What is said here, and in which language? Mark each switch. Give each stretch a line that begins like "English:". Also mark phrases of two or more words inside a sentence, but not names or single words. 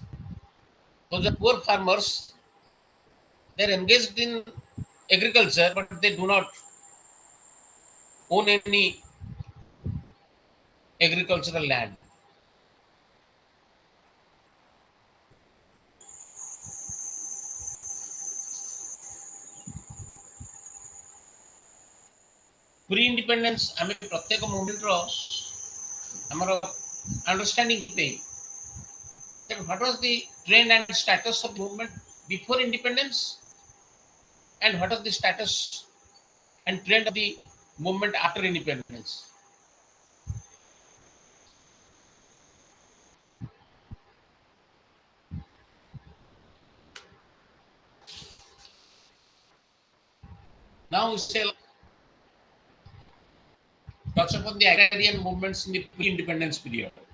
English: So the poor farmers, they are engaged in agriculture, but they do not own any agricultural land. Pre-independence
Odia: ଆମେ ପ୍ରତ୍ୟେକ ମୁଭମେଣ୍ଟର ଆମର understanding ପାଇଁ
English: that what was the trend and status of the movement before independence and what was the status and trend of the movement after independence. Now we shall touch upon the agrarian movements in the pre-independence period.